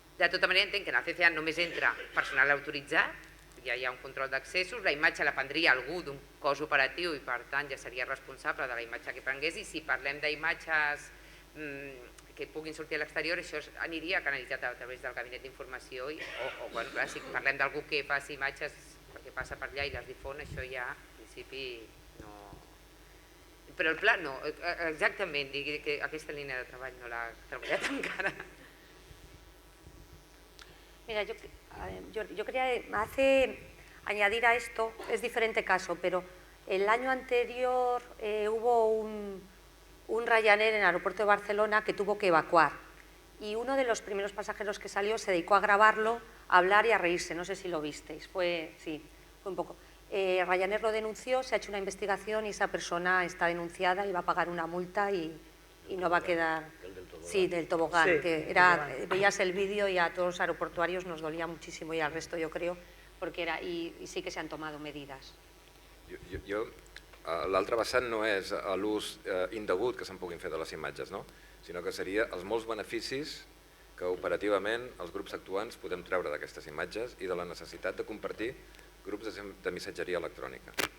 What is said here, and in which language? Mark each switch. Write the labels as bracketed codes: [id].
[ca] De tota manera entenc que en el CCA només entra personal autoritzat, ja hi ha un control d'accessos, la imatge la prendria algú d'un cos operatiu i per tant ja seria responsable de la imatge que prengués, i si parlem d'imatges que puguin sortir a l'exterior, això aniria canalitzat a través del gabinet d'informació o si parlem d'algú que faci imatges perquè passa per allà i les difon, això ja en principi no... Però el pla no, exactament, digui que aquesta línia de treball no l'ha treballat encara. [es] Mira, yo quería añadir a esto, es diferente caso, pero el año anterior hubo un Ryanair en el aeropuerto de Barcelona que tuvo que evacuar y uno de los primeros pasajeros que salió se dedicó a grabarlo, a hablar y a reírse, no sé si lo visteis, fue un poco. Ryanair lo denunció, se ha hecho una investigación y esa persona está denunciada y va a pagar una multa y no va a quedar... Sí, del tobogán, Sí, que veías el vídeo y a todos los aeroportuarios nos dolía muchísimo y al resto yo creo, porque y sí que se han tomado medidas. [ca] L'altre vessant no és l'ús indegut que se'n puguin fer de les imatges, sinó que seria els molts beneficis que operativament els grups actuants podem treure d'aquestes imatges i de la necessitat de compartir grups de missatgeria electrònica.